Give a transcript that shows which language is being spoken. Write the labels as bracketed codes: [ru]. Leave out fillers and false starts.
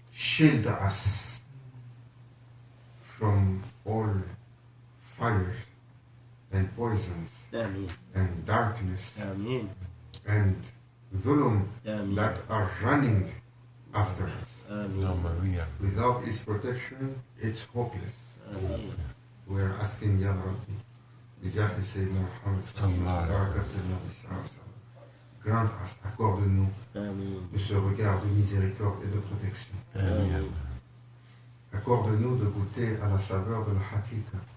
[en] shield us from all fires and poisons [ar] آمين [en] and darkness [ar] آمين [en] and dhulum [ar] آمين [en] that are running after us. [ar] آمين [en] Without His protection, it's hopeless. [ar] آمين [en] We are asking Ya Rabbi, [ar] بجاه سيدنا محمد صلى الله عليه وسلم, بركة النبي صلى الله عليه وسلم, [en] grant us, [fr] accorde-nous [ar] آمين [fr] de ce regard de miséricorde et de protection. [ar] آمين [fr] Accorde-nous de goûter à la saveur de la hakika,